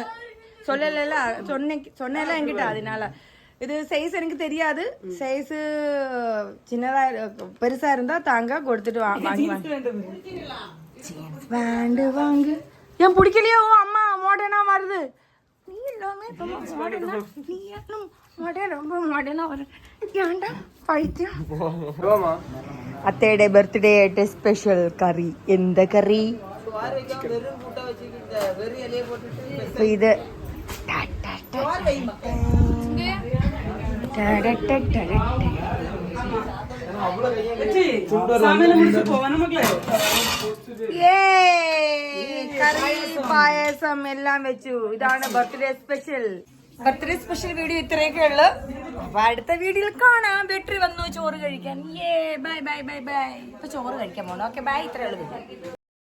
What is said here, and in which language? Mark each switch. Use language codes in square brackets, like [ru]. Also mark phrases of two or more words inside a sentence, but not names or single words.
[ta] சொல்லல சொன்னேல என்கிட்ட அதனால இது சைஸ் எனக்கு தெரியாது சைஸ் சின்னதா பெருசா இருந்தா தாங்க கொடுத்துட்டு வாங்கி [en] jeans pant [ta] வாங்கு ஏன் பிடிக்கலையோ அம்மா மாடர்னா வருது நீ எல்லாமே மாடர்னா நீ ரொம்ப மாடர்னா வர ஏன்டா [ml] പൈത്യം അത്തയുടെ ബർത്ത്ഡേ ആയിട്ട് സ്പെഷ്യൽ കറി എന്ത് കറി അപ്പൊ ഇത് കറി പായസം എല്ലാം വെച്ചു ഇതാണ് [en] birthday special video [ml] ഇത്രയൊക്കെ ഉള്ളു അപ്പൊ അടുത്ത വീഡിയോയിൽ കാണാം ബെറ്ററി വന്നു ചോറ് കഴിക്കാൻ [en] bye bye bye bye [ml] ഇപ്പൊ ചോറ് കഴിക്കാൻ പോണോ [en] okay bye [ml] ഇത്രയുള്ളൂ.